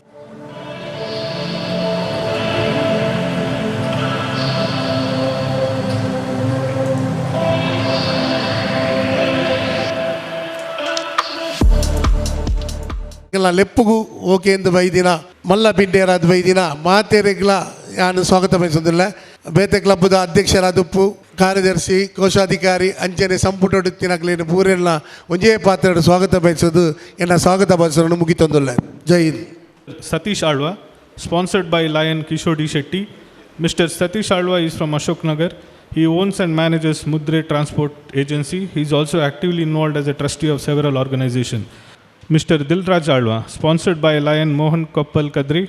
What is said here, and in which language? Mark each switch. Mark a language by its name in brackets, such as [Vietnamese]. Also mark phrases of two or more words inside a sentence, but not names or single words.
[Tulu] ಲೆಪ್ಪುಗು ಓಕೆ ಎಂದು ಬೈದಿನ ಮಲ್ಲ ಬಿಂಡೇರಾದ ಬೈದಿನ ಮಾತೇರೆಗ್ಲ ನಾನು ಸ್ವಾಗತ ಬಯಸೋದಿಲ್ಲ. ಬೇತೆ ಕ್ಲಬ್ದ ಅಧ್ಯಕ್ಷರಾದ ಉಪ್ಪು ಕಾರ್ಯದರ್ಶಿ ಕೋಶಾಧಿಕಾರಿ ಅಂಚನೆ ಸಂಪುಟ ತಿನ್ನಕ್ಲೇನು ಪೂರೆಲ್ಲ ಒಂಜೇ ಪಾತ್ರೆ ಸ್ವಾಗತ ಬಯಸೋದು ಎನ್ನ ಸ್ವಾಗತ ಬಯಸೋನು ಮುಗಿತೊಂದಿಲ್ಲ. [Hindi] जय हिंद. [English] Satish Alwa, sponsored by Lion Kishore D. Shetty. Mr. Satish Alwa is from Ashok Nagar. He owns and manages Mudre Transport Agency. He is also actively involved as a trustee of several organizations. Mr. Dilraj Alwa, sponsored by Lion Mohan Koppal Kadri.